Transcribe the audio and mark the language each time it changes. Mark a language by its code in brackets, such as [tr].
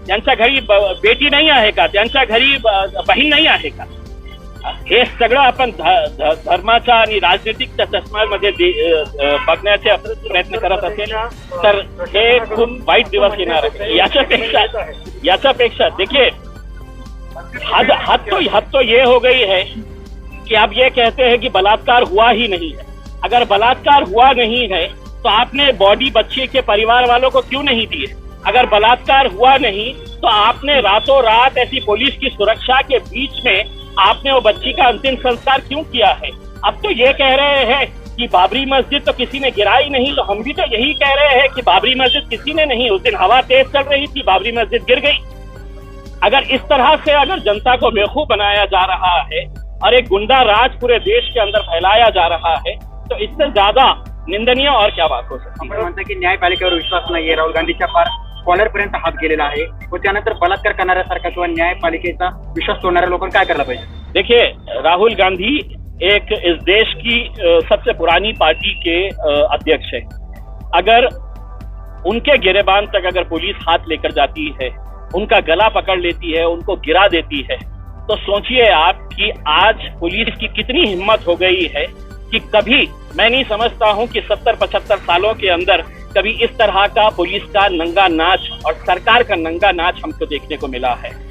[mr] त्यांच्या घरी बेटी नाही आहे का? त्यांच्या घरी बहीण नाही आहे का? हे सगळं आपण धर्माचा आणि राजनीतिकच्या चष्म्यामध्ये बघण्याचे प्रयत्न करत असेल तर हे खूप वाईट दिवस येणार आहे. याच्यापेक्षा [hi] देखिए हद तो ये हो गई है कि आप ये कहते हैं कि बलात्कार हुआ ही नहीं है. अगर बलात्कार हुआ नहीं है तो आपने बॉडी बच्चे के परिवार वालों को क्यों नहीं दिए? अगर बलात्कार हुआ नहीं तो आपने रातों रात ऐसी पुलिस की सुरक्षा के बीच में आपने वो बच्ची का अंतिम संस्कार क्यों किया है? अब तो ये कह रहे हैं कि बाबरी मस्जिद तो किसी ने गिराई नहीं, तो हम भी तो यही कह रहे हैं कि बाबरी मस्जिद किसी ने नहीं, उस दिन हवा तेज चल रही थी, बाबरी मस्जिद गिर गई. अगर इस तरह से अगर जनता को बेवकूफ बनाया जा रहा है और एक गुंडा राज पूरे देश के अंदर फैलाया जा रहा है तो इससे ज्यादा निंदनीय और क्या बात हो सकती है? [mr] आपण म्हणता की न्यायपालिकेवर विश्वास नाहीये, राहुल गांधीच्या पार कॉलरपर्यंत हात गेलेला आहे, व त्यानंतर बलात्कार करणाऱ्यासारखा किंवा न्यायपालिकेचा विश्वास तोडणाऱ्या लोकांना काय करायला पाहिजे? [hi] देखिए, राहुल गांधी एक इस देश की सबसे पुरानी पार्टी के अध्यक्ष है. अगर उनके गिरेबान तक अगर पुलिस हाथ लेकर जाती है, उनका गला पकड़ लेती है, उनको गिरा देती है, तो सोचिए आप कि आज पुलिस की कितनी हिम्मत हो गई है कि कभी मैं नहीं समझता हूं कि 70-75 सालों के अंदर कभी इस तरह का पुलिस का नंगा नाच और सरकार का नंगा नाच हमको देखने को मिला है.